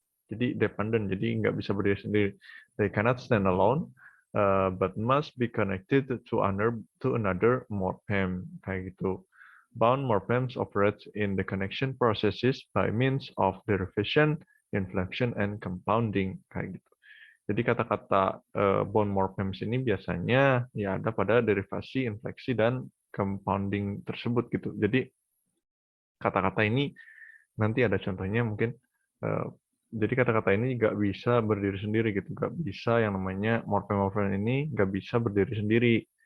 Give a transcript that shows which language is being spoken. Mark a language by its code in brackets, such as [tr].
[id] Jadi dependent, jadi nggak bisa berdiri sendiri. [en] They cannot stand alone, but must be connected to another morphem [id] kayak gitu. [en] Bound morphemes operate in the connection processes by means of derivation, inflection, and compounding [id] kayak gitu. Jadi kata-kata bound morphemes ini biasanya ya ada pada derivasi, infleksi, dan compounding tersebut gitu. Jadi kata-kata ini nanti ada contohnya mungkin. Jadi kata-kata ini nggak bisa berdiri sendiri gitu, nggak bisa yang namanya morphem ini nggak bisa berdiri sendiri.